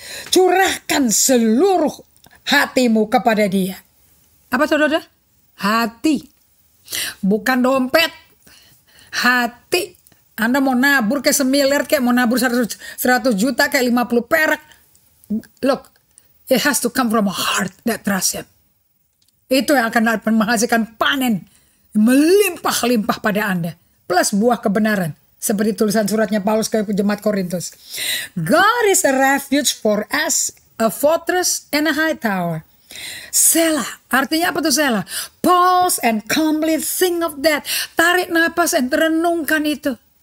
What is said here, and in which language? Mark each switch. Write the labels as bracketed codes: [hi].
[id] Curahkan seluruh hatimu kepada Dia. Apa saudara? Hati. Bukan dompet. Hati. Anda mau nabur kayak 1 miliar, kayak mau nabur 100 juta, kayak 50 perak. [en] Look, it has to come from a heart that trusts Him. [id] Itu yang akan menghasilkan panen. Melimpah-limpah pada Anda. Plus buah kebenaran. Seperti tulisan suratnya Paulus ke jemaat Korintus. [en] God is a refuge for us, a fortress and a high tower. Selah, [id] artinya apa tuh [en] Selah? Pause and calmly think of that. [id] Tarik nafas dan renungkan itu.